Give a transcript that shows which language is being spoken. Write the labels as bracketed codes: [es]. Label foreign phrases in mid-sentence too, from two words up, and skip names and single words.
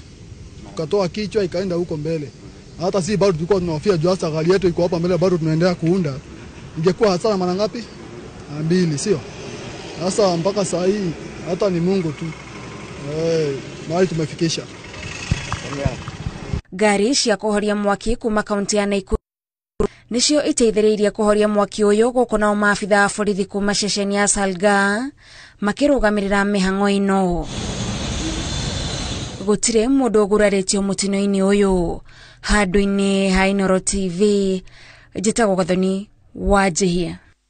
[sw] Tukatoa kichwa ikaenda huko mbele. Hata si bado tulikuwa tunahofia juu hasa gari yetu iko hapa mbele, bado tunaendelea kuunda. Ingekuwa hasara mara ngapi? 2, sio? Sasa mpaka saa hii hata ni Mungu tu. Mahali tumefikisha. [ki] Gari cia kuhoria mwaki kuma kaunti ya Naikuru nicio iteithiriirie kuhoria mwaki uyu guku na maafitha a borithi kuma ceceni ya Salga makirugamirira mihango ino. Gutire mundu uguraritio mutino-ini uyu. Handu-ini ha Inooro TV, njitagwo Gathoni Wanjihia.